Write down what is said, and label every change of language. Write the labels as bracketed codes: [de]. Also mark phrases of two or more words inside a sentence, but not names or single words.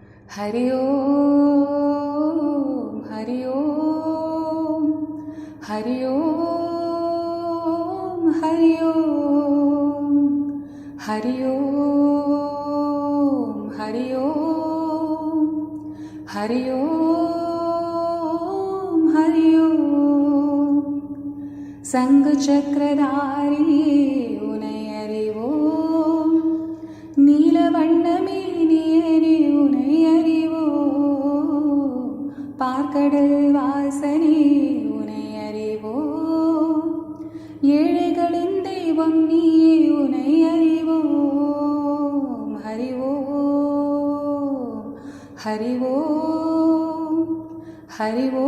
[sa] हरि ओम हरि ओम हरि ओम हरि ओम हरि ओम हरि ओम हरि ओम हरि ओम [ta] சங்கு சக்கரதாரி உனை அறிவோம் நீலவண்ணமேனியனே உனை அறிவோம் பார்க்கடல் வாசனே உனை அறிவோம் ஏழைகளின் தெய்வம் நீயே உனை அறிவோம் [sa] हरि ओम् हरि ओम् हरि